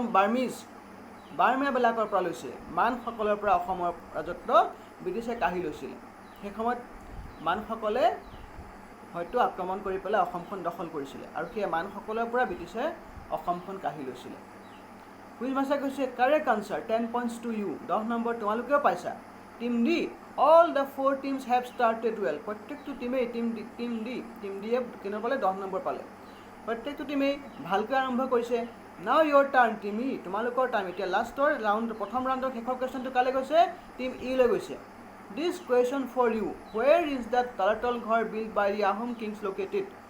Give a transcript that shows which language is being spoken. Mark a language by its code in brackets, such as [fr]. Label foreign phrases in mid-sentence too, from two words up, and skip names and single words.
[as] বাৰ্মিয়াবিলাকৰ পৰা লৈছে মানসকলৰ পৰা অসমৰ ৰাজত্ব ব্ৰিটিছে কাঢ়ি লৈছিলে সেই সময়ত মানসকলে হয়তো আক্ৰমণ কৰি পেলাই অসমখন দখল কৰিছিলে আৰু সেই মানসকলৰ পৰা ব্ৰিটিছে অসমখন কাঢ়ি লৈছিলে কুইজ মাষ্টাৰে কৈছে [en] correct answer 10 points to you [as] 10 নম্বৰ তোমালোকেও পাইছা টিম ডি [en] all the 4 teams have started well [as] প্ৰত্যেকটো টিমে টিম ডিয়ে কিনে পালে 10 নম্বৰ পালে প্ৰত্যেকটো টিমে ভালকৈ আৰম্ভ কৰিছে [en] now your turn team E [as] তোমালোকৰ টাইম এতিয়া লাষ্টৰ ৰাউণ্ড প্ৰথম ৰাউণ্ডৰ শেষৰ কুৱেশ্যনটো কালে গৈছে টিম ই লৈ গৈছে [en] this question for you where is the Talatal Ghar built by the Ahom kings located